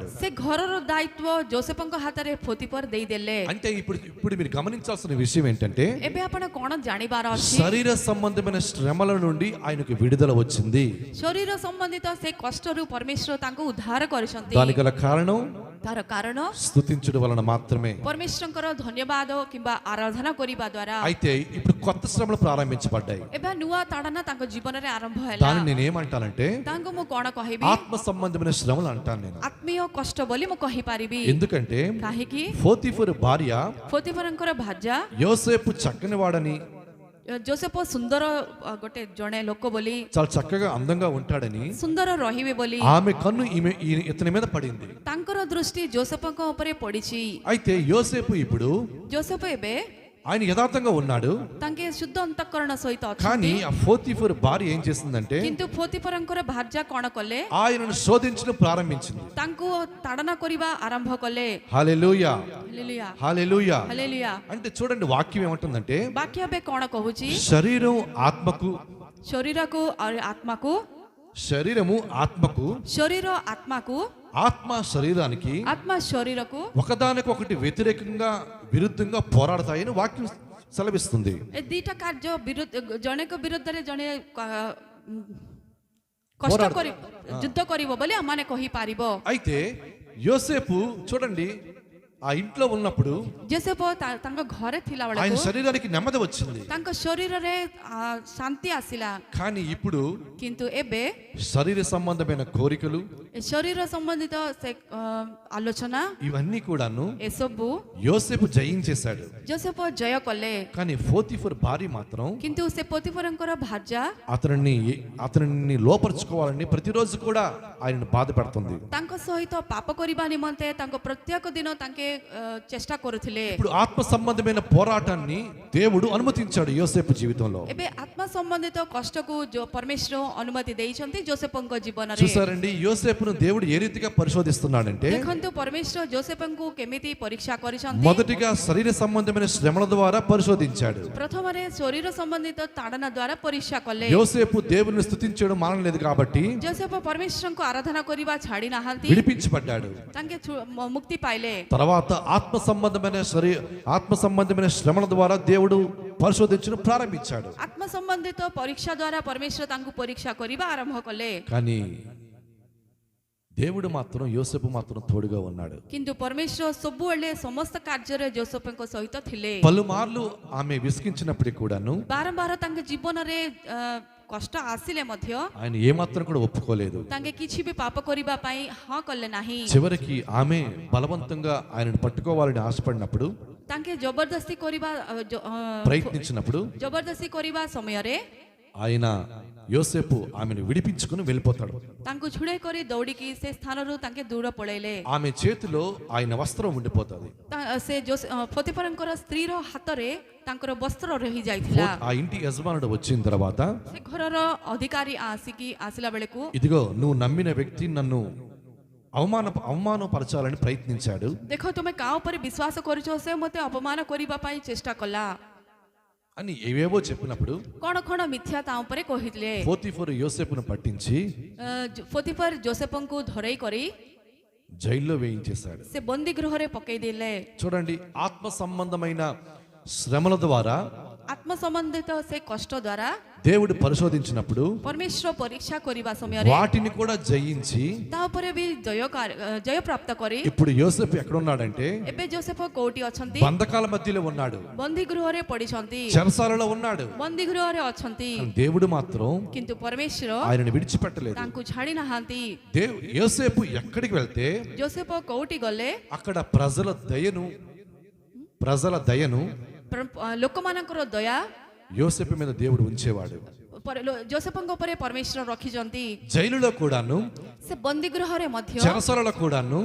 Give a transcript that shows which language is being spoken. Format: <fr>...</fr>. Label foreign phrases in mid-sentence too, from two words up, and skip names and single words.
<or>ସେ ଘରର ଦାୟିତ୍ୱ ଯୋସେଫଙ୍କ ହାତରେ ପୋତିଫର ଦେଇଦେଲେ.</or> <te>అంటే ఇప్పుడు మీరు గమనించాల్సిన విషయం ఏంటంటే,</te> <or>ଏବେ ଆପଣ କ'ଣ ଜାଣିବାର ଅଛି,</or> <te>శరీర సంబంధమైన శ్రమల నుండి ఆయనకు విడుదల వచ్చింది.</te> <or>ଶରୀର ସମ୍ବନ୍ଧିତ ସେ କଷ୍ଟରୁ ପରମେଶ୍ୱର ତାଙ୍କୁ ଉଦ୍ଧାର କରିଛନ୍ତି.</or> <te>దానికి గల కారణం</te> <or>ତାର କାରଣ</or> <te>స్తుతించడం వలన మాత్రమే.</te> <or>ପରମେଶ୍ୱରଙ୍କର ଧନ୍ୟବାଦ କିମ୍ବା ଆରାଧନା କରିବା ଦ୍ୱାରା.</or> <te>అయితే ఇప్పుడు కొత్త శ్రమలు ప్రారంభించబడ్డాయి.</te> <or>ଏବେ ନୂଆ ତାଡ଼ନା ତାଙ୍କ ଜୀବନରେ ଆରମ୍ଭ ହେଲା.</or> <te>దాన్ని నేనేమంటానంటే</te> <or>ତାଙ୍କୁ ମୁଁ କ'ଣ କହିବି,</or> <te>ఆత్మ సంబంధమైన శ్రమలు అంటాను నేను.</te> <or>ଆତ୍ମୀୟ କଷ୍ଟ ବୋଲି ମୁଁ କହିପାରିବି.</or> <te>ఎందుకంటే</te> <or>କାହିଁକି</or> <te>పోతీఫరు భార్య</te> <or>ପୋତିଫରଙ୍କର ଭାର୍ଯ୍ୟା</or> <te>యోసేపు చక్కని వాడని,</te> <or>ଯୋସେଫ ସୁନ୍ଦର ଗୋଟେ ଜଣେ ଲୋକ ବୋଲି,</or> <te>చాలా చక్కగా అందంగా ఉంటాడని</te> <or>ସୁନ୍ଦର ରହିବେ ବୋଲି</or> <te>ఆమె కన్ను ఇతని మీద పడింది.</te> <or>ତାଙ୍କର ଦୃଷ୍ଟି ଯୋସେଫଙ୍କ ଉପରେ ପଡ଼ିଛି.</or> <te>అయితే యోసేపు ఇప్పుడు</te> <or>ଯୋସେଫ ଏବେ</or> <te>ఆయన యథార్థంగా ఉన్నాడు.</te> <or>ତାଙ୍କେ ଶୁଦ୍ଧ ଅନ୍ତଃକରଣ ସହିତ</or> <te>కానీ</te> <or>ଅଛନ୍ତି.</or> <te>ఆ పోతీఫర్ భార్య ఏం చేసిందంటే</te> <or>କିନ୍ତୁ ପୋତିଫରଙ୍କର ଭାର୍ଯ୍ୟା କ'ଣ କଲେ,</or> <te>ఆయనను శోధించడం ప్రారంభించింది.</te> <or>ତାଙ୍କୁ ତାଡ଼ନା କରିବା ଆରମ୍ଭ କଲେ.</or> <te>హల్లెలూయా,</te> <or>ହାଲେଲୁୟା</or> <te>హల్లెలూయా.</te> <or>ହାଲେଲୁୟା.</or> <te>అంటే చూడండి, వాక్యం ఏమంటుందంటే</te> <or>ବାକ୍ୟ ଏବେ କ'ଣ କହୁଛି,</or> <te>శరీరం ఆత్మకు,</te> <or>ଶରୀରକୁ ଆଉ ଆତ୍ମାକୁ,</or> <te>శరీరము ఆత్మకు,</te> <or>ଶରୀର ଆତ୍ମାକୁ,</or> <te>ఆత్మ శరీరానికి</te> <or>ଆତ୍ମା ଶରୀରକୁ</or> <te>ఒకదానికొకటి వ్యతిరేకంగా విరుద్ధంగా పోరాడతాయని వాక్యం సెలవిస్తుంది.</te> <or>ଏ ଦିଟା କାର୍ଯ୍ୟ ଜଣେଙ୍କ ବିରୁଦ୍ଧରେ ଜଣେ କଷ୍ଟ</or> <te>పోరాడు-</te> <or>କରି ଯୁଦ୍ଧ କରିବ ବୋଲି ଆମମାନେ କହିପାରିବ.</or> <te>అయితే యోసేపు చూడండి, ఆ ఇంట్లో ఉన్నప్పుడు</te> <or>ଯୋସେଫ ତାଙ୍କ ଘରେ ଥିଲା</or> <te>ఆయన</te> <or>ବେଳକୁ</or> <te>శరీరానికి నెమ్మది వచ్చింది.</te> <or>ତାଙ୍କ ଶରୀରରେ ଶାନ୍ତି ଆସିଲା.</or> <te>కానీ ఇప్పుడు</te> <or>କିନ୍ତୁ ଏବେ</or> <te>శరీర సంబంధమైన కోరికలు</te> <or>ଏ ଶରୀର ସମ୍ବନ୍ଧିତ ସେ ଆଲୋଚନା</or> <te>ఇవన్నీ కూడాను</te> <or>ଏସବୁ</or> <te>యోసేపు జయించేశాడు.</te> <or>ଯୋସେଫ ଜୟ କଲେ.</or> <te>కానీ పోతీఫర్ భార్య మాత్రం</te> <or>କିନ୍ତୁ ସେ ପୋତିଫରଙ୍କର ଭାର୍ଯ୍ୟା</or> <te>అతనిని లోపరుచుకోవాలని ప్రతిరోజు కూడా ఆయనను బాధ పెడుతుంది.</te> <or>ତାଙ୍କ ସହିତ ପାପ କରିବା ନିମନ୍ତେ ତାଙ୍କ ପ୍ରତ୍ୟେକ ଦିନ ତାଙ୍କେ ଚେଷ୍ଟା କରୁଥିଲେ.</or> <te>ఇప్పుడు ఆత్మ సంబంధమైన పోరాటాన్ని దేవుడు అనుమతించాడు యోసేపు జీవితంలో.</te> <or>ଏବେ ଆତ୍ମା ସମ୍ବନ୍ଧିତ କଷ୍ଟକୁ ପରମେଶ୍ୱର ଅନୁମତି ଦେଇଛନ୍ତି ଯୋସେଫଙ୍କ ଜୀବନରେ.</or> <te>చూసారండి, యోసేపును దేవుడు ఏ రీతిగా పరిశోధిస్తున్నాడంటే,</te> <or>ଦେଖନ୍ତୁ ପରମେଶ୍ୱର ଯୋସେଫଙ୍କୁ କେମିତି ପରୀକ୍ଷା କରିଛନ୍ତି.</or> <te>మొదటిగా శరీర సంబంధమైన శ్రమల ద్వారా పరిశోధించాడు.</te> <or>ପ୍ରଥମରେ ଶରୀର ସମ୍ବନ୍ଧିତ ତାଡ଼ନା ଦ୍ୱାରା ପରୀକ୍ଷା କଲେ.</or> <te>యోసేపు దేవుని స్తుతించడం మానలేదు కాబట్టి</te> <or>ଯୋସେଫ ପରମେଶ୍ୱରଙ୍କୁ ଆରାଧନା କରିବା ଛାଡ଼ି ନାହାନ୍ତି.</or> <te>విడిపించబడ్డాడు.</te> <or>ତାଙ୍କେ ମୁକ୍ତି ପାଇଲେ.</or> <te>తర్వాత ఆత్మ సంబంధమైన శ్రమల ద్వారా దేవుడు పరిశోధించడం ప్రారంభించాడు.</te> <or>ଆତ୍ମା ସମ୍ବନ୍ଧିତ ପରୀକ୍ଷା ଦ୍ୱାରା ପରମେଶ୍ୱର ତାଙ୍କୁ ପରୀକ୍ଷା କରିବା ଆରମ୍ଭ କଲେ.</or> <te>కానీ దేవుడు మాత్రం యోసేపు మాత్రం తోడుగా ఉన్నాడు.</te> <or>କିନ୍ତୁ ପରମେଶ୍ୱର ସବୁବେଳେ ସମସ୍ତ କାର୍ଯ୍ୟରେ ଯୋସେଫଙ୍କ ସହିତ ଥିଲେ.</or> <te>పలుమార్లు ఆమె విసిగించినప్పటికీ కూడాను</te> <or>ବାରମ୍ବାର ତାଙ୍କ ଜୀବନରେ କଷ୍ଟ ଆସିଲେ ମଧ୍ୟ</or> <te>ఆయన ఏమాత్రం కూడా ఒప్పుకోలేదు.</te> <or>ତାଙ୍କେ କିଛି ବି ପାପ କରିବା ପାଇଁ ହଁ କଲେ ନାହିଁ.</or> <te>చివరికి ఆమె బలవంతంగా ఆయనను పట్టుకోవాలని ఆశపడినప్పుడు,</te> <or>ତାଙ୍କେ ଜବରଦସ୍ତି କରିବା</or> <te>ప్రయత్నించినప్పుడు</te> <or>ଜବରଦସ୍ତି କରିବା ସମୟରେ</or> <te>ఆయన యోసేపు ఆమెను విడిపించుకుని వెళ్ళిపోతాడు.</te> <or>ତାଙ୍କୁ ଛୁଡ଼େଇ କରି ଦୌଡ଼ିକି ସେ ସ୍ଥାନରୁ ତାଙ୍କେ ଦୂର ପଳେଇଲେ.</or> <te>ఆమె చేతిలో ఆయన వస్త్రం ఉండిపోతుంది.</te> <or>ସେ ପୋତିଫରଙ୍କର ସ୍ତ୍ରୀର ହାତରେ ତାଙ୍କର ବସ୍ତ୍ର ରହି ଯାଇଥିଲା.</or> <te>ఆ ఇంటి యజమానుడు వచ్చిన తర్వాత,</te> <or>ସେ ଘରର ଅଧିକାରୀ ଆସିଲା ବେଳକୁ,</or> <te>ఇదిగో నువ్వు నమ్మిన వ్యక్తి నన్ను అవమానపరచాలని ప్రయత్నించాడు.</te> <or>ଦେଖ ତୁମେ କାହା ଉପରେ ବିଶ୍ୱାସ କରୁଛ, ସେ ମୋତେ ଅପମାନ କରିବା ପାଇଁ ଚେଷ୍ଟା କଲା.</or> <te>అని ఏవేవో చెప్పినప్పుడు</te> <or>କଣ କଣ ମିଥ୍ୟା ତା ଉପରେ କହିଥିଲେ।</or> <te>పోతీఫరు యోసేపును పట్టించి</te> <or>ପୋତିଫର ଯୋସେଫଙ୍କୁ ଧରେଇ କରି</or> <te>జైల్లో వేయించేశాడు.</te> <or>ସେ ବନ୍ଦୀ ଗୃହରେ ପକେଇ ଦେଲେ।</or> <te>చూడండి, ఆత్మ సంబంధమైన శ్రమల ద్వారా</te> <or>ଆତ୍ମ ସମ୍ବନ୍ଧିତ ସେ କଷ୍ଟ ଦ୍ୱାରା</or> <te>దేవుడు పరిశోధించినప్పుడు</te> <or>ପରମେଶ୍ୱର ପରୀକ୍ଷା କରିବା ସମୟରେ</or> <te>వాటిని కూడా జయించి</te> <or>ତା ଉପରେ ବି ଜୟ ପ୍ରାପ୍ତ କରି</or> <te>ఇప్పుడు యోసేపు ఎక్కడ ఉన్నాడంటే</te> <or>ଏବେ ଯୋସେଫ କୋଉଠି ଅଛନ୍ତି?</or> <te>బంధకాల మధ్యలో ఉన్నాడు,</te> <or>ବନ୍ଦୀ ଗୃହରେ ପଡିଛନ୍ତି,</or> <te>చెరసాలలో ఉన్నాడు.</te> <or>ବନ୍ଦୀ గృହରେ ଅଛନ୍ତି,</or> <te>కానీ దేవుడు మాత్రం</te> <or>କିନ୍ତୁ ପରମేଶ୍ୱର</or> <te>ఆయనను విడిచిపెట్టలేదు.</te> <or>ତାଙ୍କୁ ଛାଡି ନାହାନ୍ତି।</or> <te>యోసేపు ఎక్కడికి వెళ్తే</te> <or>ଯୋସେଫ କୋଉଠି ଗଲେ</or> <te>అక్కడ ప్రజల దయను</te> <or>ଲୋକମାନଙ୍କର ଦୟା</or> <te>యోసేపు మీద దేవుడు ఉంచేవాడు.</te> <or>ଯୋସେଫଙ୍କ ଉପରେ ପରମେଶ୍ୱର ରଖିଛନ୍ତି।</or> <te>జైలులో కూడాను,</te> <or>ସେ ବନ୍ଦୀ ଗୃହରେ ମଧ୍ୟ</or> <te>చెరసాలలో కూడాను</te>